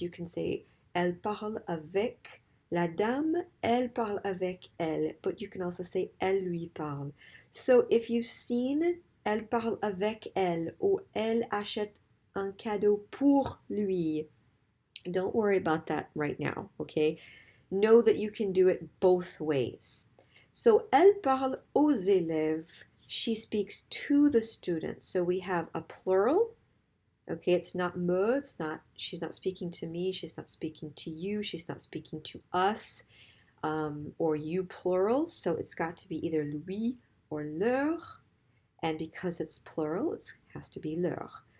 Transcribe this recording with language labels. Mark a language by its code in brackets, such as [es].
[en] You can say [fr] elle parle avec la dame, elle parle avec elle, [en] but you can also say [fr] elle lui parle. [en] So if you've seen [fr] elle parle avec elle [en] or [fr] elle achète un cadeau pour lui, [en] don't worry about that right now, okay? Know that you can do it both ways. [fr] So, elle parle aux élèves. [en] She speaks to the students. So we have a plural. Okay, it's not me, she's not speaking to me, she's not speaking to you, she's not speaking to us, or you plural. So it's got to be either lui or leur. And because it's plural, it has to be leur.